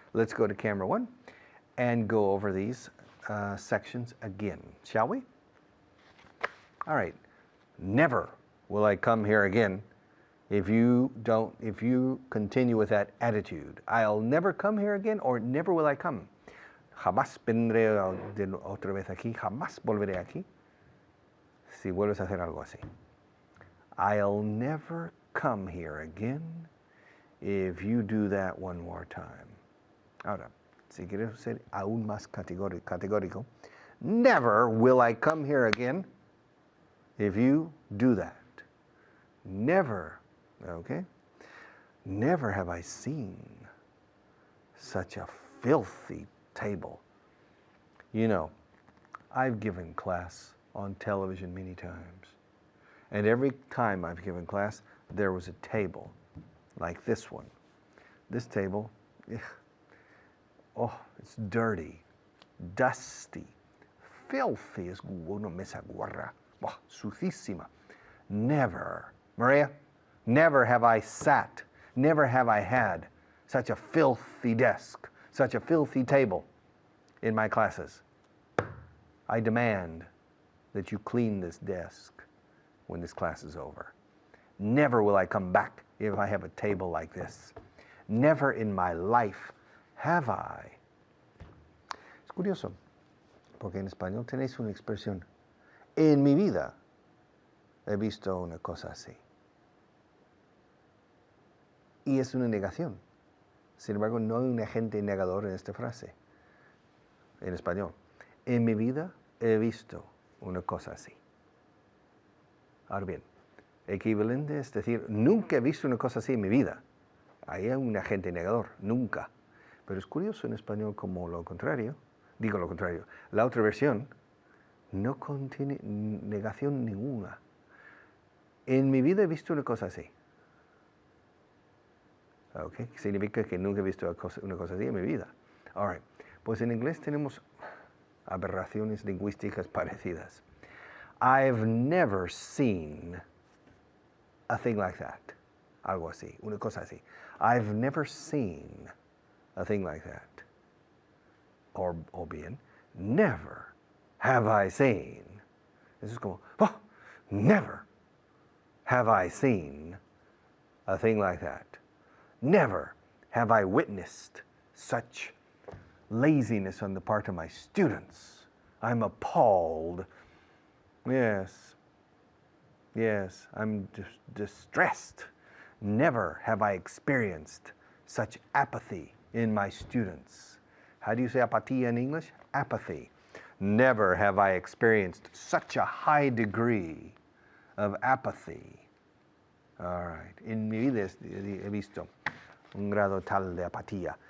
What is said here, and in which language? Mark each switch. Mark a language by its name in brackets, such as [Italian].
[English] Let's go to camera one and go over these sections again, shall we? All right. Never will I come here again if you continue with that attitude. I'll never come here again, or never will I come. [Spanish] Jamás vendré otra vez aquí, jamás volveré aquí si vuelves a hacer algo así. [English] I'll never come here again if you do that one more time. [Spanish] Ahora, si quieres ser aún más categórico, [English] never will I come here again if you do that. Never, okay? Never have I seen such a filthy table. You know, I've given class on television many times, and every time I've given class, there was a table like this one. This table, it's dirty, dusty, filthy. [Spanish] Es una mesa guarra, sucísima. [English] Never, Maria, never have I sat, never have I had such a filthy desk, such a filthy table in my classes. I demand that you clean this desk when this class is over. Never will I come back if I have a table like this. Never in my life have I. [Spanish] Es curioso, porque en español tenéis una expresión. En mi vida he visto una cosa así. Y es una negación. Sin embargo, no hay un agente negador en esta frase. En español. En mi vida he visto una cosa así. Ahora bien, equivalente es decir, nunca he visto una cosa así en mi vida. Ahí hay un agente negador, nunca. Pero es curioso en español como lo contrario. Digo lo contrario. La otra versión no contiene negación ninguna. En mi vida he visto una cosa así. ¿Ok? Significa que nunca he visto una cosa así en mi vida. [English] All right. [Spanish] Pues en inglés tenemos aberraciones lingüísticas parecidas. [English] I've never seen a thing like that. [Spanish] Algo así, una cosa así. [English] I've never seen a thing like that. [Spanish] O bien, [English] never have I seen. [Spanish] Eso es como, [English] never have I seen a thing like that. Never have I witnessed such laziness on the part of my students. I'm appalled. Yes, I'm distressed. Never have I experienced such apathy in my students. How do you say apatía in English? Apathy. Never have I experienced such a high degree of apathy. All right. [Spanish] En mi vida he visto un grado tal de apatía.